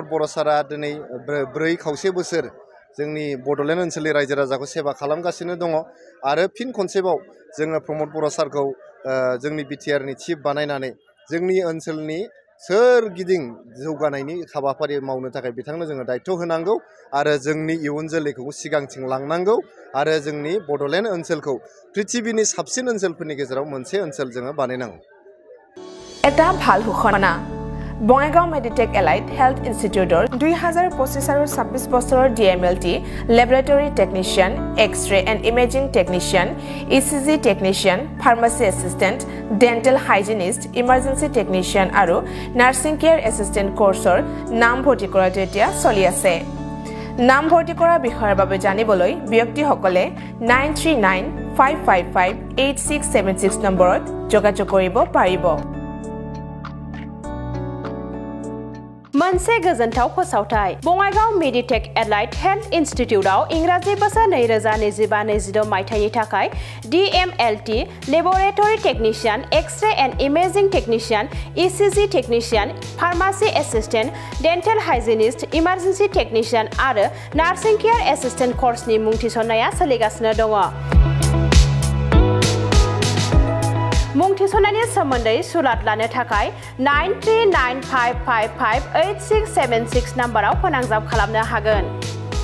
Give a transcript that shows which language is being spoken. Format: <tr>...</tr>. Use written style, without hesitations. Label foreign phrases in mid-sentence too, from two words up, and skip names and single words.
<brx>बर' सारा दिनै 4.5 बोसोर जोंनि बड'लेण्ड ओनसोलनि रायजो राजाखौ सेवा खालामगासिनो दङ आरो फिन खनसेबाव जोङो प्रमद बर' सारखौ जोंनि BTR नि चिफ बानायनानै जोंनि ओनसोलनि सोरगिदिं जौगानायनि हाबाफारि मावनो थाखाय बिथांनो जोङो दायित्व होनांगौ आरो जोंनि इयुन जोलैखौ सिगांथिं लांनांगौ आरो जोंनि बड'लेण्ड ओनसोलखौ पृथिबीनि साबसिन ओनसोलफोरनि गेजेराव मोनसे ओनसोल जोङो बानायनांगौ</brx> <as>এটা ভাল ঘোষণা বঙাইগাঁও মেডিটেক এলাইট হেলথ ইনষ্টিটিউটৰ 2025 আৰু 26 বছৰৰ</as> <en>DMLT laboratory technician X-ray and imaging technician ECG technician pharmacy assistant dental hygienist emergency technician</en> <as>আৰু</as> <en>nursing care assistant course</en> <as>নাম ভৰ্তি কৰাটো এতিয়া চলি আছে নাম ভৰ্তি কৰা বিষয়ৰ বাবে জানিবলৈ ব্যক্তিসকলে 9395558676 নম্বৰত যোগাযোগ কৰিব পাৰিব</as> <brx>मोनसे गोजोनथाव फोसावथाय बङाइगाव मेडिटेक एलाइट हेल्थ इन्स्टिट्यूटआव इंराजि बोसोर 2025-26 मायथाइनि थाखाय</brx> <en>DMLT laboratory technician X-ray and imaging technician ECG technician pharmacy assistant dental hygienist emergency technician</en> <brx>आरो</brx> <en>nursing care assistant course</en> <brx>मुं थिसननाया सोलिगासिनो दङ मुं थिसननायनि सोमोन्दै सुलाद लानो थाखाय 9395558676 नम्बराव फोनांजाब खालामनो हागोन।</brx>